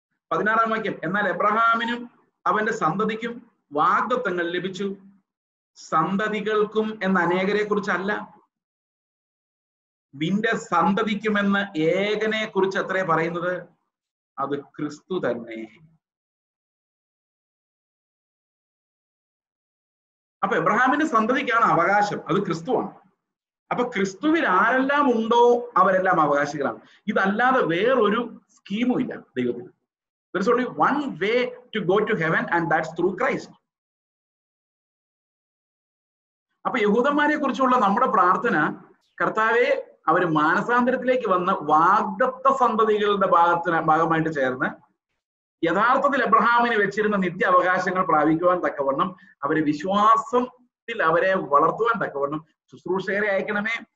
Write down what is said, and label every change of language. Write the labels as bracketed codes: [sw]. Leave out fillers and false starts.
[ml] 16 വാക്യം, എന്നാൽ എബ്രഹാമിനും അവന്റെ സന്തതിക്കും വാഗ്ദത്തങ്ങൾ ലഭിച്ചു, സന്തതികൾക്കും എന്ന അനേകരെ കുറിച്ചല്ല, നിന്റെ സന്തതിക്കുമെന്ന് ഏകനെ കുറിച്ച് അത്രേ പറയുന്നത്, അത് ക്രിസ്തു തന്നെ. അപ്പൊ എബ്രഹാമിന്റെ സന്തതിക്കാണ് അവകാശം, അത് ക്രിസ്തുവാണ്. അപ്പൊ ക്രിസ്തുവിൽ ആരെല്ലാം ഉണ്ടോ അവരെല്ലാം അവകാശികളാണ്. ഇതല്ലാതെ വേറൊരു സ്കീമും ഇല്ല ദൈവത്തിന്. [en] There is only one way to go to heaven and that's through Christ. [ml] അപ്പൊ യഹൂദന്മാരെ കുറിച്ചുള്ള നമ്മുടെ പ്രാർത്ഥന, കർത്താവെ അവർ മാനസാന്തരത്തിലേക്ക് വന്ന് വാഗ്ദത്ത സന്തതികളുടെ ഭാഗമായിട്ട് ചേർന്ന് യഥാർത്ഥത്തിൽ എബ്രഹാമിന് വെച്ചിരുന്ന നിത്യ അവകാശങ്ങൾ പ്രാപിക്കുവാൻ തക്കവണ്ണം അവരെ വിശ്വാസത്തിൽ അവരെ വളർത്തുവാൻ തക്കവണ്ണം ശുശ്രൂഷകരെ അയക്കണമേ,